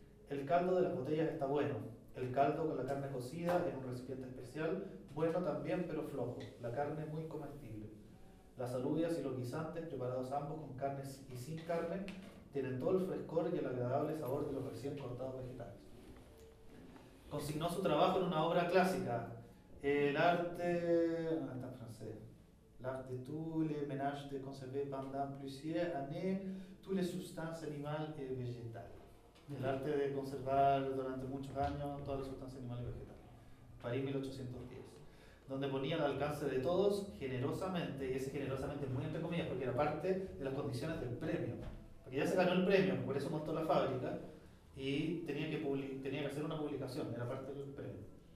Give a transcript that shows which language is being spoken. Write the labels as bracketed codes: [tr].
[es] El caldo de las botellas está bueno. El caldo con la carne cocida en un recipiente especial, bueno también pero flojo. La carne muy comestible. Las alubias y los guisantes, preparados ambos con carne y sin carne, tienen todo el frescor y el agradable sabor de los recién cortados vegetales. Consignó su trabajo en una obra clásica, El arte. Ah, está en francés. [fr] L'art de tous les ménages de conserver pendant plusieurs années toutes les substances animales et végétales. [es] El arte de conservar durante muchos años todas las sustancias animales y vegetales. París 1810. Donde ponía al alcance de todos generosamente, y ese generosamente es muy entre comillas porque era parte de las condiciones del premio. Porque ya se ganó el premio, por eso montó la fábrica y tenía que hacer una publicación, era parte del premio.